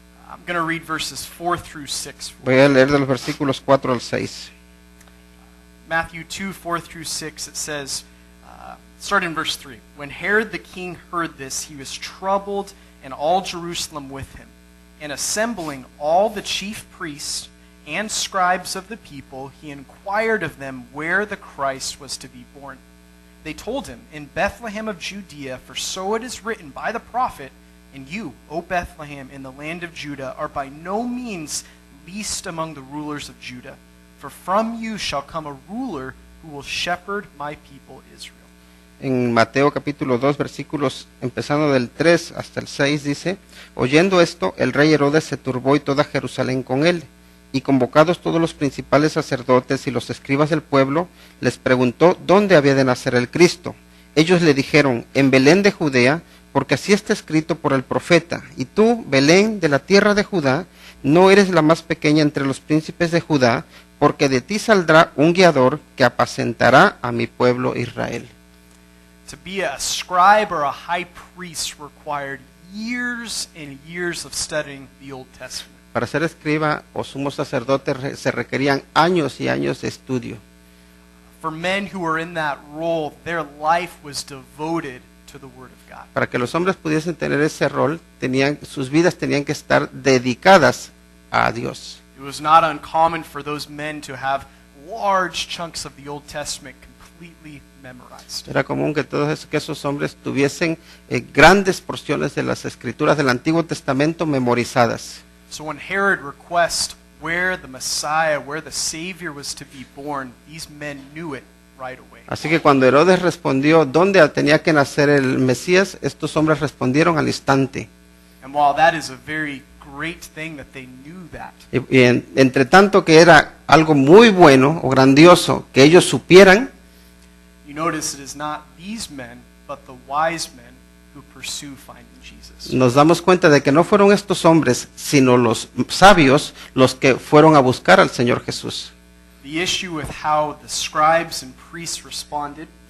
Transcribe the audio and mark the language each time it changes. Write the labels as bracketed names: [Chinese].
[English] I'm going to read verses 4 through 6. [Spanish] Voy a leer de los versículos 4 al 6. [English] Matthew 2, 4 through 6, it says, start in verse 3. When Herod the king heard this, he was troubled, and all Jerusalem with him. And assembling all the chief priests and scribes of the people, he inquired of them where the Christ was to be born. They told him, in Bethlehem of Judea, for so it is written by the prophet, and you, O Bethlehem, in the land of Judah, are by no means least among the rulers of Judah. For from you shall come a ruler who will shepherd my people Israel. [Spanish] En Mateo capítulo 2 versículos empezando del 3 hasta el 6 dice, oyendo esto, el rey Herodes se turbó y toda Jerusalén con él. Y convocados todos los principales sacerdotes y los escribas del pueblo, les preguntó dónde había de nacer el Cristo. Ellos le dijeron, en Belén de Judea, porque así está escrito por el profeta. Y tú, Belén, de la tierra de Judá, no eres la más pequeña entre los príncipes de Judá, porque de ti saldrá un guiador que apacentará a mi pueblo Israel. [English] To be a scribe or a high priest required years and years of studying the Old Testament. [Spanish] Para ser escriba o sumo sacerdote se requerían años y años de estudio. [English] For men who were in that role, their life was devoted to the Word of God. [Spanish] Para que los hombres pudiesen tener ese rol, sus vidas tenían que estar dedicadas a Dios. [English] It was not uncommon for those men to have large chunks of the Old Testament completely memorized. [Spanish] Era común que que esos hombres tuviesen grandes porciones de las escrituras del Antiguo Testamento memorizadas. [English] So when Herod requests where the Messiah, where the Savior was to be born, these men knew it right away. [Spanish] Así que cuando Herodes respondió dónde tenía que nacer el Mesías, estos hombres respondieron al instante. [English] And while that is a very great thing that they knew that, [Spanish] Entre tanto que era algo muy bueno o grandioso que ellos supieran, [English] you notice it is not these men, but the wise men who pursue finding Jesus. [Spanish] nos damos cuenta de que no fueron estos hombres, sino los sabios los que fueron a buscar al Señor Jesús. [English] The issue with how the scribes and priests responded